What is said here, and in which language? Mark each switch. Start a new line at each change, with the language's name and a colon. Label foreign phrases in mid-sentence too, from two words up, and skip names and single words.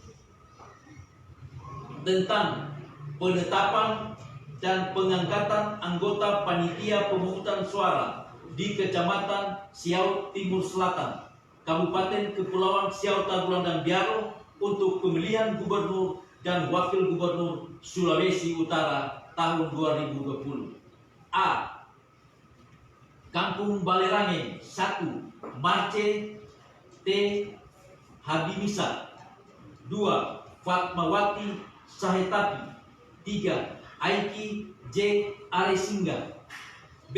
Indonesian: tentang penetapan dan pengangkatan anggota panitia pemungutan suara di Kecamatan Siau Timur Selatan, Kabupaten Kepulauan Siau Tagulandang Biaro untuk pemilihan gubernur dan wakil gubernur Sulawesi Utara tahun 2020. A. Kampung Balerange 1. Marce T. Habimisa. 2. Fatmawati Sahetapi. 3. Aiki J. Aresingga. B.